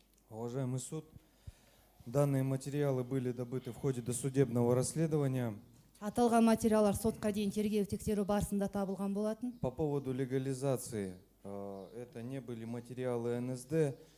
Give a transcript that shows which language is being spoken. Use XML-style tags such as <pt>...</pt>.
<ru>Уважаемый суд, данные материалы были добыты в ходе досудебного расследования.</ru> <kk>Аталған материалдар сотқа дейін тергеу тексеру барысында табылған болатын.</kk> <ru>По поводу легализации, это не были материалы НСД.</ru>